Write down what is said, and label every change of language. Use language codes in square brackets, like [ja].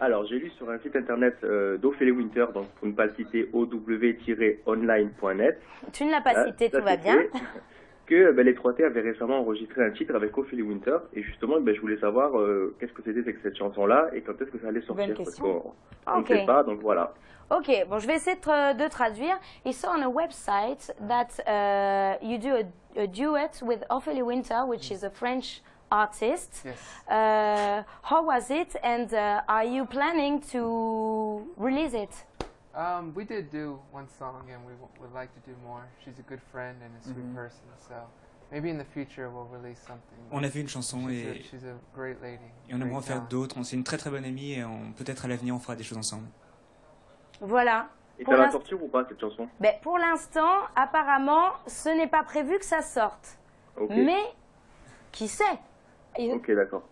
[fr] Alors, j'ai lu sur un site internet d'Ophélie Winter, donc pour ne pas le citer, ow-online.net. Tu ne l'as pas cité, tout va bien. Que les 3T avaient récemment enregistré un titre avec Ophélie Winter. Et justement, je voulais savoir qu'est-ce que c'était cette chanson-là et quand est-ce que ça allait sortir. Parce qu'on ne sait pas, donc voilà. Ok, bon, je vais essayer de traduire. [en] I saw on a website that you do a duet with Ophélie Winter, which is a French artist. Yes. How was it, and are you planning to release it? We did do one song, and we would like to do more. She's a good friend and a sweet person, so maybe in the future we'll release something. [fr] On a fait une chanson et [en] she's a great lady. [fr] Et on aimerait en faire d'autres. C'est une très très bonne amie et peut-être à l'avenir on fera des choses ensemble. Voilà. Et ça va sortir ou pas cette chanson? Pour l'instant, apparemment, ce n'est pas prévu que ça sorte. Okay. Mais qui sait? Ok, d'accord.